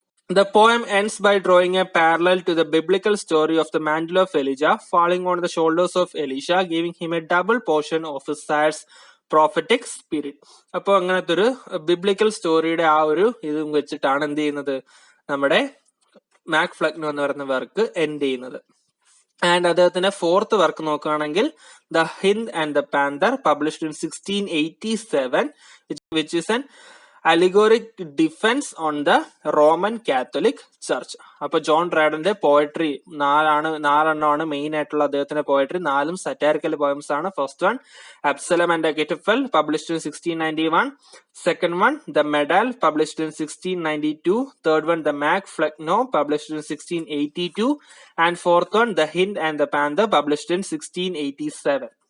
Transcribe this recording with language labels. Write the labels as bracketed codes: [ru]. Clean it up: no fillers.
[en] The poem ends by drawing a parallel to the biblical story of the mantle of Elijah falling on the shoulders of Elisha, giving him a double portion of his sire's prophetic spirit. [ml] അപ്പൊ അങ്ങനത്തെ ഒരു biblical സ്റ്റോറിയുടെ ആ ഒരു ഇതും വെച്ചിട്ടാണ് എന്ത് ചെയ്യുന്നത്, നമ്മുടെ മാക് ഫ്ലെക്നോ എന്ന് പറയുന്ന വർക്ക് എൻഡ് ചെയ്യുന്നത്. ആൻഡ് അദ്ദേഹത്തിന്റെ ഫോർത്ത് വർക്ക് നോക്കുകയാണെങ്കിൽ the Hind and the panther, [en] Published in 1687, which is an allegoric defence on the Roman Catholic Church. [ml] അപ്പൊ ജോൺ ഡ്രൈഡന്റെ പോയട്രി നാലെണ്ണമാണ് മെയിൻ ആയിട്ടുള്ള അദ്ദേഹത്തിന്റെ പോയട്രി. 4 സറ്റാരിക്കൽ പോയംസ് ആണ്. First one അബ്സലം and അഗൈറ്റോഫൽ, [en] Published in 1691. Second one, The Medal, published in 1692. Third one, The Mac Flegno, published in 1682. And fourth one, The Hind and the Panther, published in 1687.